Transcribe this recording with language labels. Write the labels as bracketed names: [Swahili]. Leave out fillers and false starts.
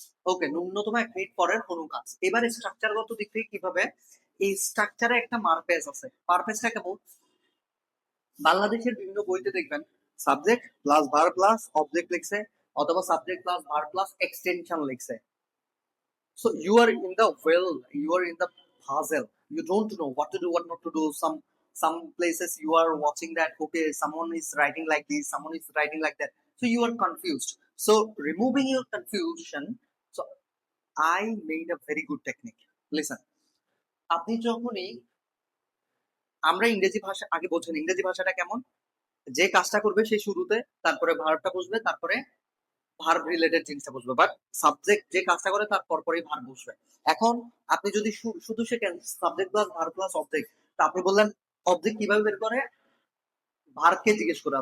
[Bangla] ওকে, ন্যূনতম 1 মিনিট পরের কোনো কাজ। এবার স্ট্রাকচারগত দিক থেকে কিভাবে, এই স্ট্রাকচারে একটা মারপেজ আছে। মারপেজটা কেমন? বাংলাদেশের বিভিন্ন বইতে দেখবেন subject plus verb plus object লিখছে, অথবা subject plus verb plus extension লিখছে। [English] So you are in the well, you are in the puzzle. You don't know what to do, what not to do. Some places you are watching that okay, someone is writing like this, someone is writing like that, so you are confused. So removing your confusion, so I made a very good technique. [Bangla] Listen, আপনি যখনই, আমরা ইংরেজি ভাষা আগে বলছেন ইংরেজি ভাষাটা কেমন, যে কাজটা করবে সে শুরুতে, তারপরে ভার্বটা বসবে, তারপরে ভার্ব রিলেটেড জিনিসটা বসবে, বাট সাবজেক্ট যে কাজটা করে তার পরপরই ভার্ব বসবে। এখন আপনি যদি শুধু শেখেন subject plus verb plus object, তা আপনি বললেন অবজেক্ট কিভাবে বের করে, ভার্বকে জিজ্ঞেস করে।